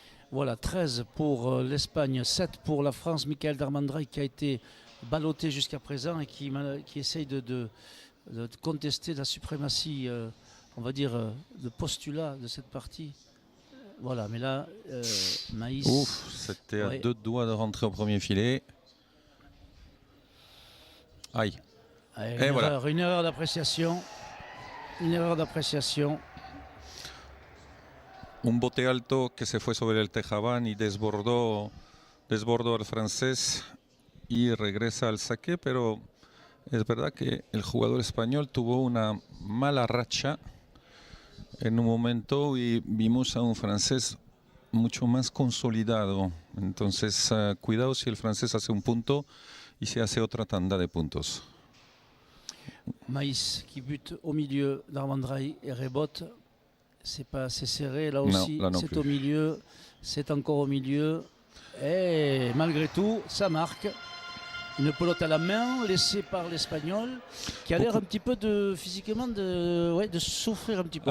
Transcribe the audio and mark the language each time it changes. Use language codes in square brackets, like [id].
[fr] Voilà, 13 pour l'Espagne, 7 pour la France. Michael Darmandra qui a été ballotté jusqu'à présent et qui essaye de contester la suprématie, on va dire, de postulat de cette partie. Voilà, mais là, Maïs... Ouf, c'était à 2 doigts de rentrer au premier filet. Aïe. Une erreur d'appréciation. Une erreur d'appréciation. [es] Un bote alto que se fue sobre el tejabán y desbordó al francés y regresa al saque, pero es verdad que el jugador español tuvo una mala racha en un momento y vimos a un francés mucho más consolidado. Entonces, cuidado si el francés hace un punto y se hace otra tanda de puntos. [fr] Maïs qui bute au milieu, Darmandra et rebote. C'est pas assez serré là aussi. Non, c'est plus. Au milieu, c'est encore au milieu. Et malgré tout, ça marque. Une pelote à la main, laissée par l'Espagnol, qui a l'air un petit peu physiquement de souffrir un petit peu.